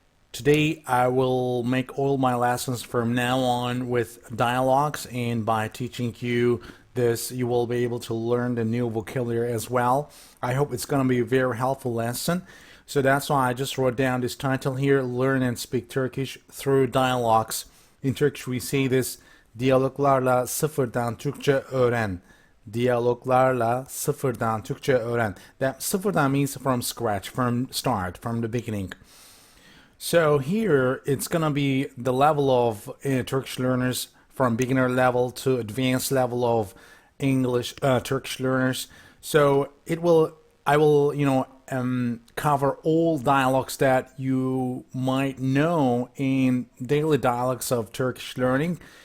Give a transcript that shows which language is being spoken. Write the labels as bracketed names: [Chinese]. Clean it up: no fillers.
[English] Today, I will make all my lessons from now on with dialogues, and by teaching you this, you will be able to learn the new vocabulary as well. I hope it's going to be a very helpful lesson. So that's why I just wrote down this title here, Learn and Speak Turkish Through Dialogs. In Turkish we say this, [Turkish] diyaloglarla sıfırdan Türkçe öğren. Diyaloglarla sıfırdan Türkçe öğren. [English] That sıfırdan means from scratch, from start, from the beginning. So here it's gonna be the level of Turkish learners from beginner level to advanced level of English Turkish learners. So I will cover all dialogues that you might know in daily dialogues of Turkish learning.